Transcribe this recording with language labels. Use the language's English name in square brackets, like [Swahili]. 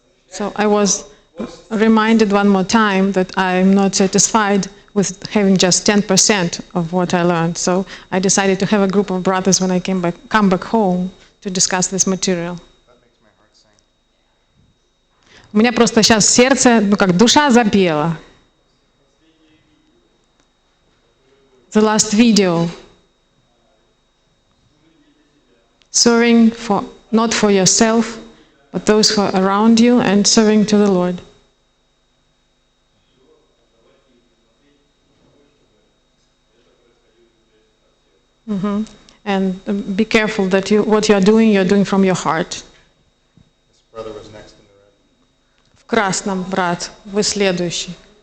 [English] So I was reminded one more time that I'm not satisfied with having just 10% of what I learned. So I decided to have a group of brothers when I come back home to discuss this material. [Russian] У меня просто сейчас сердце, как душа запела. [English] The last video. Serving not for yourself, but those who are around you and serving to the Lord. And be careful that what you are doing from your heart. This brother was next in the red. [Russian] В красном, брат, вы следующий.